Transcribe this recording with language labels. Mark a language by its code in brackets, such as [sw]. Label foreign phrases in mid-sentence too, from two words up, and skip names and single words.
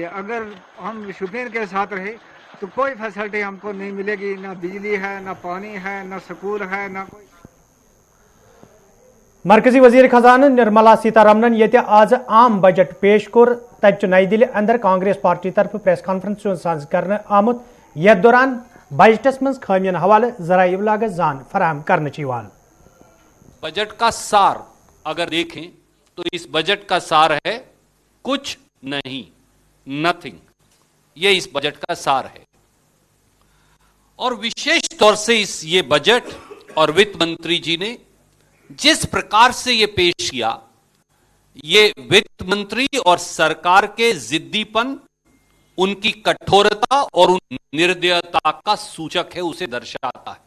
[hi] अगर हम शोपियान के साथ रहे तो कोई फैसिलिटी हमको नहीं मिलेगी, ना बिजली है, ना पानी है, ना स्कूल है, ना कोई। [ks] मरकजी वजीर खजाना निर्मला सीतारमणन ये आज आम बजट पेश कोर तब नई दिल्ली अंदर कांग्रेस पार्टी तरफ [en] press conference [ks] साज कर आमुत। यथ दौरान बजटस मज खामियन हवाले जराये इब्लाग जान फराहम करने। [hi] बजट का सार अगर देखें तो इस बजट का सार है कुछ नहीं, नथिंग। ये इस बजट का सार है और विशेष तौर से ये बजट और वित्त मंत्री जी ने जिस प्रकार से ये पेश किया, ये वित्त मंत्री और सरकार के जिद्दीपन, उनकी कठोरता और उन निर्दयता का सूचक है, उसे दर्शाता है।